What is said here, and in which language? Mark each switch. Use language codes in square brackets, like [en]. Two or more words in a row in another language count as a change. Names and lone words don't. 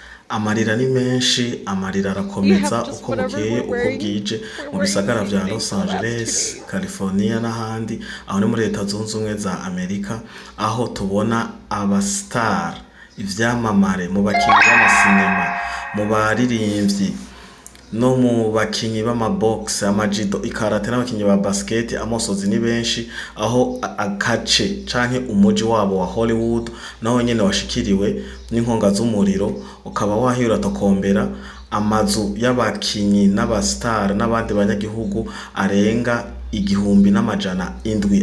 [rn] amarira ni menshi, amarira [en] You have [rn] arakomeza [en] just [rn] uko [en] whatever [rn] bukeye [en] we're [rn] uko [en] wearing. [rn] bwije [en] We're [rn] mu [en] wearing the [rn] bisagara [en] same [rn] vya [en] thing [rn] Los [en] for the last 2 [rn] Angeles, [en] days. [rn] California n'ahandi, aho ni muri leta zunze ubumwe za Amerika, aho tubona abastar, ivyamamare mu bakinyi b'amasinema, mu baririmbyi no mu bakinyi b'amabox, amajido, ikarate n'abakinyi ba basket, amosozi ni benshi, aho akace canke umuji wabo wa Hollywood naho nyene washikiriwe n'inkonga z'umuriro, ukaba wahira tokombera amazu y'abakinyi n'abastar n'abandi banyagihugu arenga 1,700.